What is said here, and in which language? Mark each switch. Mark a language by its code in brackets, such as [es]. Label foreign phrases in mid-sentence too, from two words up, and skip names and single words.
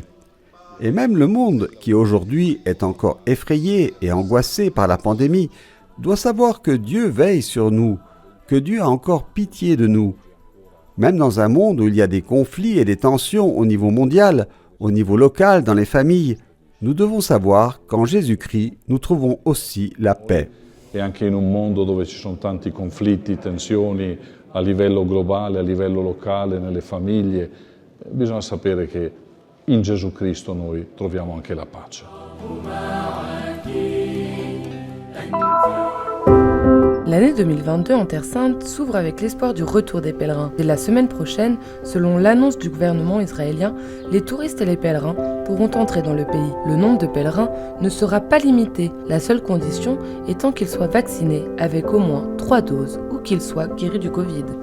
[fr] Et même le monde, qui aujourd'hui est encore effrayé et angoissé par la pandémie, doit savoir que Dieu veille sur nous, que Dieu a encore pitié de nous. Même dans un monde où il y a des conflits et des tensions au niveau mondial, au niveau local, dans les familles, nous devons savoir qu'en Jésus-Christ, nous trouvons aussi la paix. [it] E anche in un mondo dove ci sono tanti conflitti, tensioni a livello globale, a livello locale, nelle famiglie, bisogna sapere che in Gesù Cristo noi troviamo anche la pace. [fr] L'année 2022 en Terre Sainte s'ouvre avec l'espoir du retour des pèlerins. Dès la semaine prochaine, selon l'annonce du gouvernement israélien, les touristes et les pèlerins pourront entrer dans le pays. Le nombre de pèlerins ne sera pas limité, la seule condition étant qu'ils soient vaccinés avec au moins 3 doses ou qu'ils soient guéris du Covid.